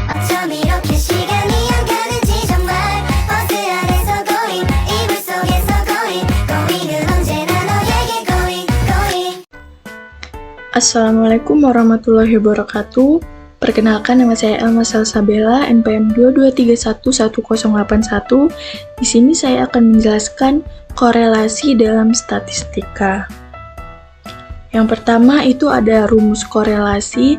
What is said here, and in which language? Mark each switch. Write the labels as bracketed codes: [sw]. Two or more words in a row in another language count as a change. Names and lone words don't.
[ko] 이렇게 시간이 안 가는지 정말 버스 안에서 going 이불 속에서 going은 언제나 너에게 going. [ar] السلام عليكم ورحمة الله وبركاته. [id] Perkenalkan, nama saya Elma Salsabella, NPM 22311081. Di sini saya akan menjelaskan korelasi dalam statistika. Yang pertama itu ada rumus korelasi.